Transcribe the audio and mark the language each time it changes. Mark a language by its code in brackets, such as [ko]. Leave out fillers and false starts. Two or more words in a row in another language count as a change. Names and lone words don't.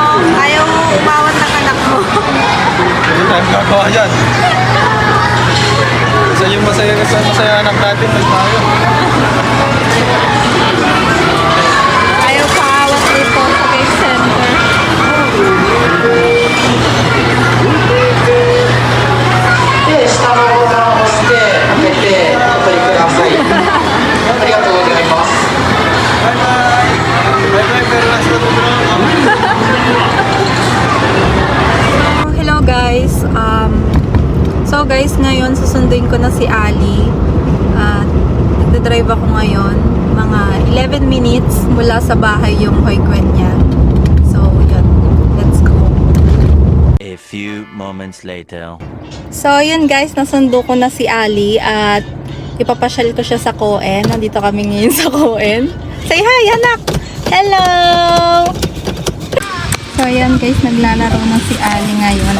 [tl] Ayaw mo umawat ng anak mo. hindi tayo gagawa dyan. Isa yung masaya anak natin, tayo. Ayaw paawat dito sa [en] cake center. [ja] で、下のボタンを押して開けてお取りください。ありがとうございます。 [tl] Bye-bye, pero last na ito, bro. [en] Hello guys. [tl] So guys, ngayon susunduin ko na si Ali. At nagdadrive ako ngayon. Mga 11 minutes mula sa bahay yung hoikwen niya. So yun, [en] let's go. A few moments later. [tl] So yun guys, nasundo ko na si Ali at ipapasyal ko siya sa Coen. Nandito kami ngayon sa Coen. [en] Say hi, [tl] anak! Hello! So ayan guys, naglalaro na si Ali ngayon.